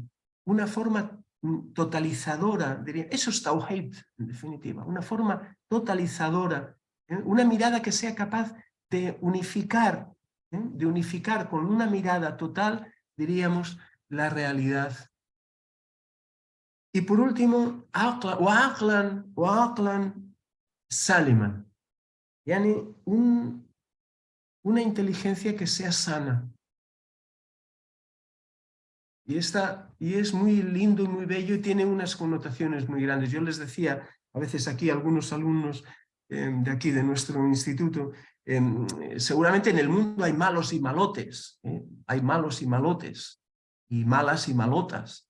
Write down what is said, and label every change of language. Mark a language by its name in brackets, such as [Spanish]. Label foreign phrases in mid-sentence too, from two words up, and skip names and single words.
[Spanish] Una forma totalizadora, diría, eso es tawhid, en definitiva, una forma totalizadora, una mirada que sea capaz de unificar con una mirada total, diríamos, la realidad. Y por último, [Arabic] وعقلاً سالما, [Spanish] yani una inteligencia que sea sana. Y es muy lindo y muy bello y tiene unas connotaciones muy grandes. Yo les decía a veces aquí a algunos alumnos de aquí, de nuestro instituto, seguramente en el mundo hay malos y malotes, hay malos y malotes, y malas y malotas.